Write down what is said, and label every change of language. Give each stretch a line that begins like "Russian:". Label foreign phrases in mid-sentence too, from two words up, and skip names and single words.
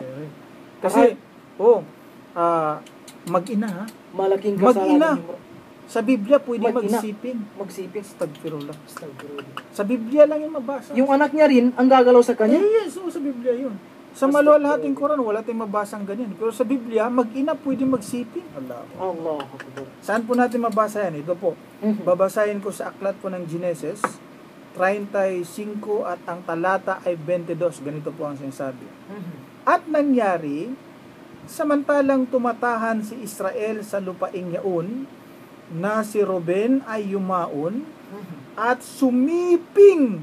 Filipino: Sherry. Kasi, mag-ina, ha? Malaking Mag-ina. kasalanan mo. Sa Biblia, pwede Mag-ina. magsiping. Magsiping. Astagfirullah. Sa Biblia lang yung mabasa. Yung anak niya rin, ang gagalaw sa kanya. Yes, sa Biblia yun. Sa maluwalhating Quran, wala tayong mabasang ganyan. Pero sa Biblia, mag-ina pwede magsiping. Allah.
Arabic: الله أكبر.
Filipino: Saan po natin mabasa yan? Ito po. Babasahin ko sa aklat po ng Genesis 35 at ang talata ay 22. Ganito po ang sinasabi. At nangyari, samantalang tumatahan si Israel sa lupaing yaon, na si Ruben ay yumaon at sumiping